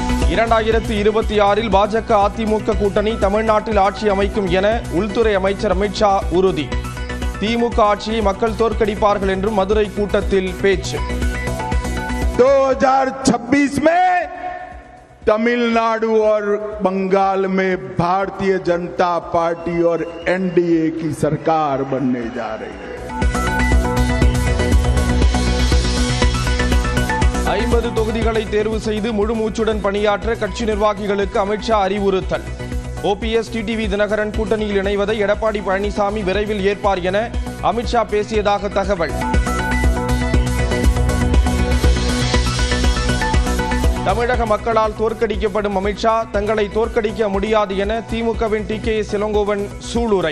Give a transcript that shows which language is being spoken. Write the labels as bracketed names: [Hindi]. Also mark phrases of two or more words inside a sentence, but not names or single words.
[Tamil] 2026 பாஜக அதிமுக கூட்டணி தமிழ்நாட்டில் ஆட்சி அமைக்கும் என உள்துறை அமைச்சர் அமித்ஷா உறுதி. திமுக ஆட்சியை மக்கள் தோற்கடிப்பார்கள் என்றும் மதுரை கூட்டத்தில் பேச்சு. [Hindi] 2026 में तमिलनाडु और बंगाल में भारतीय जनता पार्टी और एनडीए की सरकार बनने जा रही है. [Tamil] 50 தொகுதிகளை தேர்வு செய்து முழு மூச்சுடன் பணியாற்ற கட்சி நிர்வாகிகளுக்கு அமித்ஷா அறிவுறுத்தல். ஓபிஎஸ் டிடிவி தினகரன் கூட்டணியில் இணைவதை எடப்பாடி பழனிசாமி விரைவில் ஏற்பார் என அமித்ஷா பேசியதாக தகவல். தமிழக மக்களால் தோற்கடிக்கப்படும் அமித்ஷா தங்களை தோற்கடிக்க முடியாது என திமுகவின் டிகேஎஸ் இளங்கோவன் சூளுரை.